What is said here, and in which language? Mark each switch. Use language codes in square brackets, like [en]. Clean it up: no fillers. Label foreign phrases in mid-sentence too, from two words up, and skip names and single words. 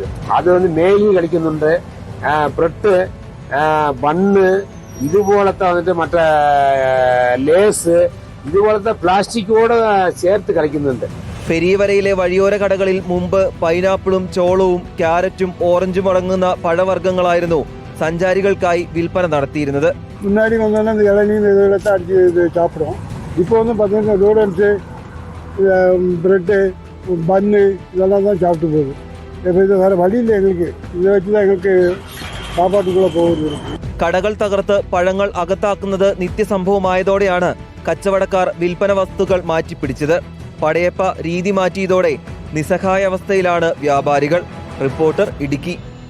[ml] അത് മേലി കളിക്കുന്നുണ്ട്, ബ്രെഡ്, ബണ്ണ്, ഇതുപോലത്തെ വന്നിട്ട് മറ്റേ ലേസ്, ഇതുപോലത്തെ പ്ലാസ്റ്റിക്കോട് ചേർത്ത് കളിക്കുന്നുണ്ട്. പെരിയവരയിലെ വഴിയോര കടകളിൽ മുമ്പ് പൈനാപ്പിളും ചോളവും ക്യാരറ്റും ഓറഞ്ചും അടങ്ങുന്ന പഴവർഗ്ഗങ്ങളായിരുന്നു സഞ്ചാരികൾക്കായി വിൽപ്പന നടത്തിയിരുന്നത്. [ta] முன்னாடி வந்தோன்னா இந்த இளநீர் இதெல்லாம் அடிச்சு சாப்பிடும். இப்போ பார்த்தீங்கன்னா நூடுல்ஸு, ப்ரெட்டு, பன்னு இதெல்லாம் தான் சாப்பிட்டு போகுது. இப்போ இது வேறு வழி இல்லை எங்களுக்கு. இதை வச்சு தான் எங்களுக்கு சாப்பாட்டுக்குள்ளே போகுது. [ml] കടകൾ തകർത്ത് പഴങ്ങൾ അകത്താക്കുന്നത് നിത്യസംഭവമായതോടെയാണ് കച്ചവടക്കാർ വിൽപ്പന വസ്തുക്കൾ മാറ്റിപ്പിടിച്ചത്. പടയപ്പ രീതി മാറ്റിയതോടെ നിസ്സഹായാവസ്ഥയിലാണ് വ്യാപാരികൾ. റിപ്പോർട്ടർ, ഇടുക്കി.